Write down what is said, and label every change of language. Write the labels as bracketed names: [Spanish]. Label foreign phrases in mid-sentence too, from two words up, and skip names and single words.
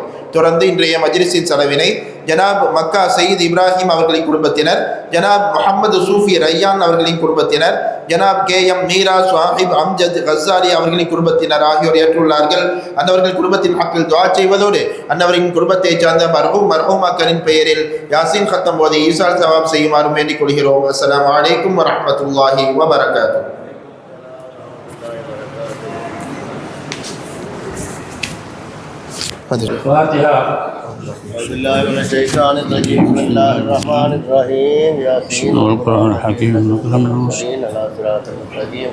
[Tamil] தொடர்ந்து இன்றைய மஜ்லிஸின் செலவினை ஜனாப் மக்கா சயீத் இப்ராஹிம் அவர்களின் குடும்பத்தினர், ஜனாப் முஹம்மது சூஃபி ரையான் அவர்களின் குடும்பத்தினர், ஜனாப் KM மீரா சாஹிப் அம்ஜத் கஸ்ஸாரி அவர்களின் குடும்பத்தினர் ஆகியோர் ஏற்றுள்ளார்கள். அன்னவர்கள் குடும்பத்தின் ஹக்கில் துஆ செய்வதோடு அன்னவரின் குடும்பத்தை சார்ந்த மர்ஹூமாக்களின் பெயரில் யாசின் கத்தம் ஓதி [Arabic] إيصال ثواب [Tamil] செய்யுமாறும் வேண்டிக் கொள்கிறோம். [Arabic] السلام عليكم ورحمة الله وبركاته. الفاتحة. أعوذ بالله من الشيطان الرجيم. بسم الله الرحمن الرحيم. ياسين والقرآن الحكيم نقل من على صراط المستقيم.